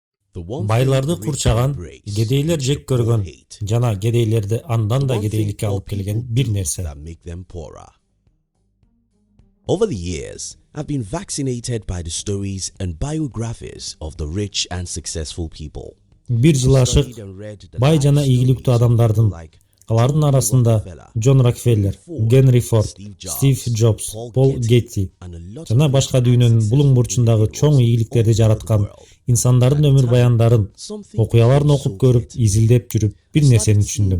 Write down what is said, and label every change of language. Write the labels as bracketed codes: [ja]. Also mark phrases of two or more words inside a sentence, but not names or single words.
[ky] Байларды курчаган, кедейлер жек көргөн жана кедейлерди андан да кедейликке алып келген бир нерсе. [en] Over the years, I've been vaccinated by the stories and biographies of the rich and successful people. [ky] Бир жыл ашык бай жана ийгиликтүү адамдардын, алардын арасында Джон Рокфеллер, Генри Форд, Стив Джобс, Пол Гетти жана башка дүйнөнүн булуң бурчундагы чоң ийгиликтерди жараткан инсандардын өмүр баяндарын, окуяларын окуп көрүп, изилдеп жүрүп бир нерсени түшүндүм.